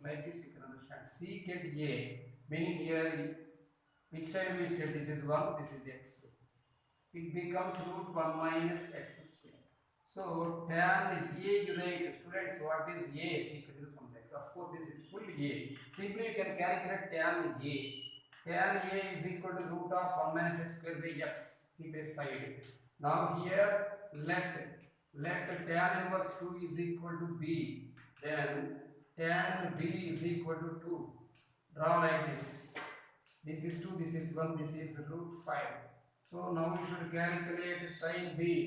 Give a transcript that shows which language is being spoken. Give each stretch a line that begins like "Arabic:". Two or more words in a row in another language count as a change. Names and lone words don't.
English: Like this you can understand. Secant a, meaning here which side we say this is 1, this is x. It becomes root 1 minus x square. So tan a, you write, students, what is a secant from x? Of course, this is full a. Simply you can calculate tan a. Tan a is equal to root of 1 minus x square by x. Keep aside. Now here let tan inverse 2 is equal to b. Then tan b is equal to 2. Draw like this. This is 2, this is 1, this is root 5. So now you should calculate sin b.